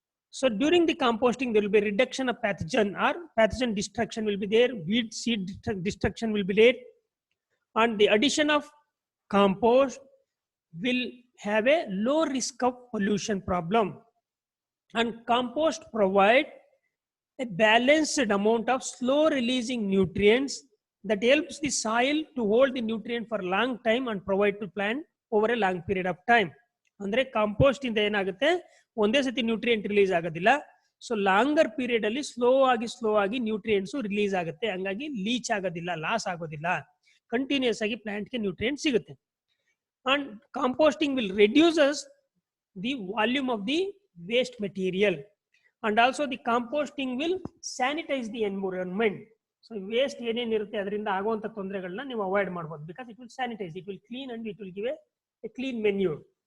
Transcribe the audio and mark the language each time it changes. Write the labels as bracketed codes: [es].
[en] So during the composting, there will be reduction of pathogen destruction will be there, weed seed destruction will be there, and the addition of compost will have a low risk of pollution problem. And compost provide a balanced amount of slow releasing nutrients that helps the soil to hold the nutrient for a long time and provide to plant over a long period of time. [kn] ಅಂದ್ರೆ compost ಇಂದ ಏನಾಗುತ್ತೆ, ಒಂದೇ ಸತಿ nutrient release ಆಗೋದಿಲ್ಲ. So longer period ಅಲ್ಲಿ slow ಆಗಿ nutrients release ಆಗುತ್ತೆ, ಹಂಗಾಗಿ ಲೀಚ್ ಆಗೋದಿಲ್ಲ, ಲಾಸ್ ಆಗೋದಿಲ್ಲ, ಕಂಟಿನ್ಯೂಸ್ ಆಗಿ ಪ್ಲಾಂಟ್ಗೆ ನ್ಯೂಟ್ರಿಯೆಂಟ್ ಸಿಗುತ್ತೆ. [en] And composting will reduce the volume of the waste material, and also the composting will sanitize the environment. So waste [kn] ಏನೇನಿರುತ್ತೆ ಅದರಿಂದ ಆಗುವಂತ ತೊಂದರೆಗಳನ್ನ ನೀವು ಅವಾಯ್ಡ್ ಮಾಡಬಹುದು, [en] because it will sanitize, it will clean, and it will give a clean manure.